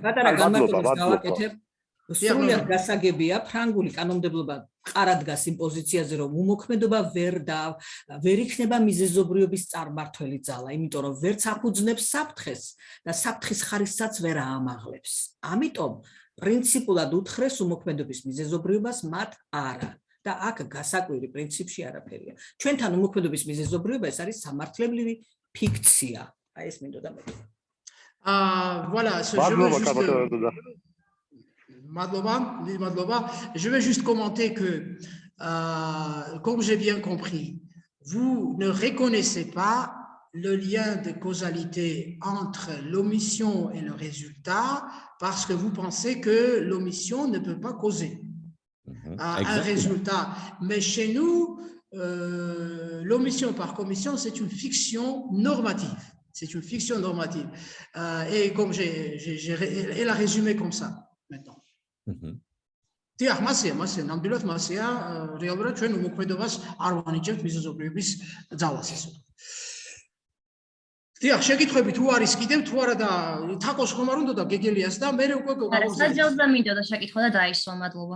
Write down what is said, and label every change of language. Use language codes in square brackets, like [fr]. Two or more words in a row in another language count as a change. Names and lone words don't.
[ka] პატარა განმარტებას გავაკეთებ. სრულად გასაგებია, ფრანგული კანონმდებლობა ყარად დგას იმ პოზიციაზე, რომ უმოქმედობა ვერ იქნება მიზეზობრიობის წარმმართველი ძალა, იმიტომ რომ ვერც აფუძნებს საფრთხეს და საფრთხის ხარისხსაც ვერ აამაღლებს. ამიტომ პრინციპულად უთხრეს უმოქმედობის მიზეზობრიობას მათ არა. და აქ გასაკვირი პრინციპში არაფერია. ჩვენთან უმოქმედობის მიზეზობრიობა ეს არის სამართლებრივი ფიქცია. აი ეს მინდოდა მე. [fr] Voilà, je vais juste commenter que, comme j'ai bien compris, vous ne reconnaissez pas le lien de causalité entre l'omission et le résultat parce que vous pensez que l'omission ne peut pas causer un résultat. Mais chez nous, l'omission par commission, c'est une fiction normative. C'est une fiction normative. Et comme elle a résumé comme ça maintenant. [ka] დიახ, მასია, ნამდვილად მასია, რეალურად ჩვენ უმოქმედობას არ ვანიჭებთ მიზეზობრიობის ძალას ესე. დიახ, შეკითხვები თუ არის კიდევ თუ არა და თაკოს ხომ არ უნდა და გეგელიას და მე უკვე გავაგზავნე. საჯელზე მინდოდა შეკითხვა და დაისვა, მადლობა.